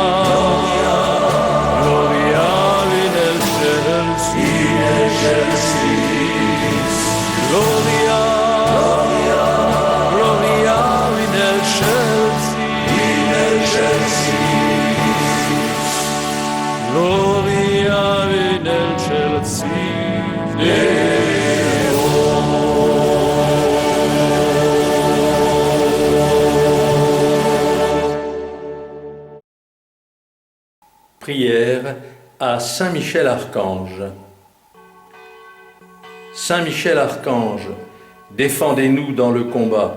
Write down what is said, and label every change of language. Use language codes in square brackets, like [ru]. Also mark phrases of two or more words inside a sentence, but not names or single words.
[la] Gloria in excelsis, Gloria, Gloria in excelsis, Gloria in excelsis. [fr] Prière à Saint Michel Archange. Saint Michel Archange, défendez-nous dans le combat.